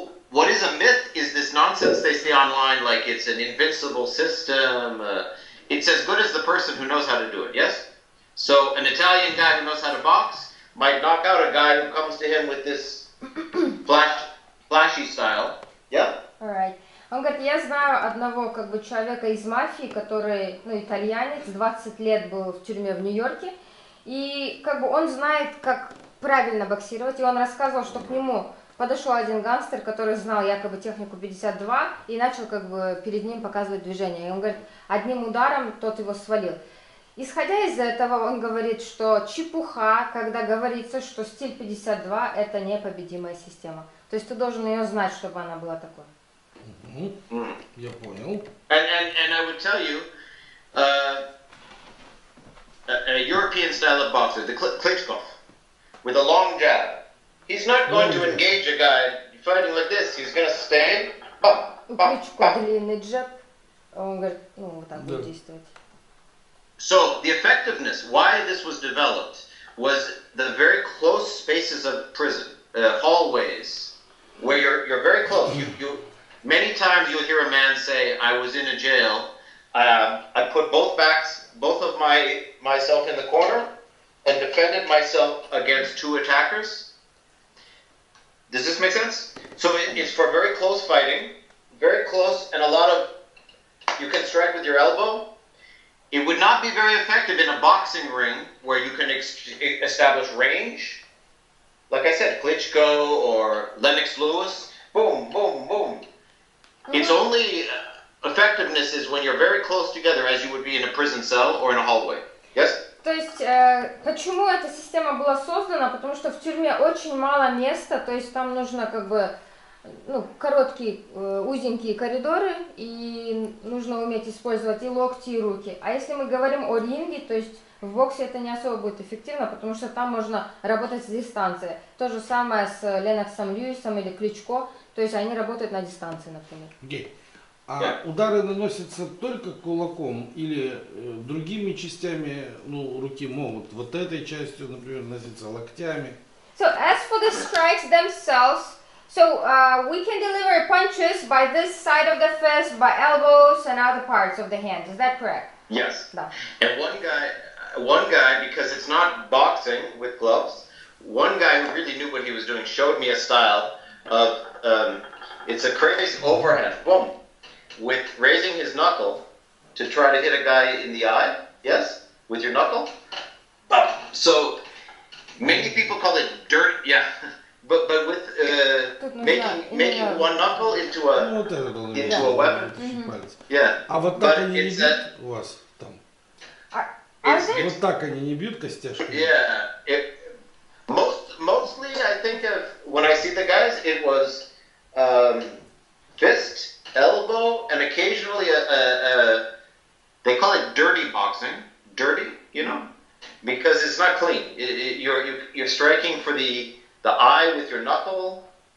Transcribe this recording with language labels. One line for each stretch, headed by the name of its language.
English: What is a myth is this nonsense they say online, like it's an invincible system. It's as good as the person who knows how to do it. Yes. So an Italian guy who knows how to box might knock out a guy who comes to him with this flashy style. Yeah? Alright.
Russian: Он говорит, я знаю одного как бы человека из мафии, который, итальянец, 20 лет был в тюрьме в Нью-Йорке, и как бы он знает, как правильно боксировать, и он рассказывал, что к нему подошел один гангстер, который знал якобы технику 52, и начал как бы перед ним показывать движение. И он говорит, одним ударом тот его свалил. Исходя из этого, он говорит, что чепуха, когда говорится, что стиль 52 это непобедимая система. То есть ты должен ее знать, чтобы она была такой. Я понял.
English: And I would tell you, a European style of boxer, the Klitschko, with a long jab. He's not going to engage a guy fighting like this. He's going to stand.
Russian: У Кличко длинный джеб, он говорит, вот так будет действовать.
English: So the effectiveness, why this was developed, was the very close spaces of prison, hallways, where you're very close. You many times you'll hear a man say, "I was in a jail. I put both of myself in the corner, and defended myself against two attackers." Does this make sense? So it's for very close fighting, very close, and a lot of you can strike with your elbow. It would not be very effective in a boxing ring where you can establish range. Like I said, Klitschko or Lennox Lewis, boom, boom, boom. Its only effectiveness is when you're very close together, as you would be in a prison cell or in a hallway. Yes?
Russian: То есть, почему эта система была создана? Потому что в тюрьме очень мало места, то есть там нужно как бы короткие, узенькие коридоры, и нужно уметь использовать и локти, и руки. А если мы говорим о ринге, то есть в боксе это не особо будет эффективно, потому что там можно работать с дистанции. То же самое с Леноксом Льюисом или Кличко, то есть они работают на дистанции, например. Окей. А удары наносятся только кулаком или другими частями руки могут? Вот этой частью, например, наноситься локтями.
English: So as for the strikes themselves, so we can deliver punches by this side of the fist, by elbows and other parts of the hand. Is that correct? Yes.
Russian: Да.
English: And one guy, because it's not boxing with gloves, one guy who really knew what he was doing showed me a style of, it's a crazy overhand, boom, with raising his knuckle to try to hit a guy in the eye, yes, with your knuckle. So many people call it dirt, yeah, but with making one knuckle into a weapon. Yeah.
Russian: А вот так они не бьют у вас там? Вот так они не бьют костяшками?
English: Yeah. Mostly, I think when I see the guys, it was fist, elbow, and occasionally they call it dirty boxing. Dirty, because it's not clean. You're striking for the eye with your knuckle.